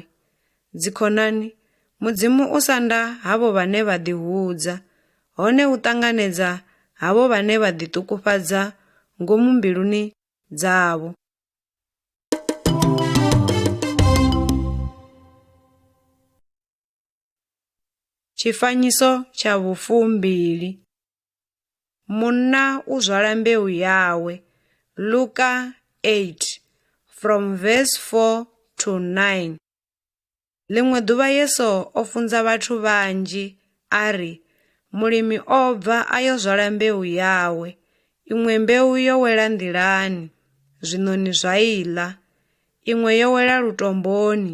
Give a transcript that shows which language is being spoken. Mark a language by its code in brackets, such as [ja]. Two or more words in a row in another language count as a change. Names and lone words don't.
[ve] Dzikhonani, Mudzimu u sanda havho vhane vha ḓihudza, hone u ṱanganedza havho vhane vha ḓiṱukufhadza ngomu mbiluni dzavho. Tshifanyiso tsha vhufumbili. Munna u zwala mbeu yawe. [en] Luka 8 from verse 4 to 9. [ve] Ḽiṅwe ḓuvha Yesu o funza vhathu vhanzhi ari, mulimi o bva a yo zwala mbeu yawe. Iṅwe mbeu yo wela nḓilani, zwiṋoni zwa iḽa. Iṅwe yo wela lutomboni.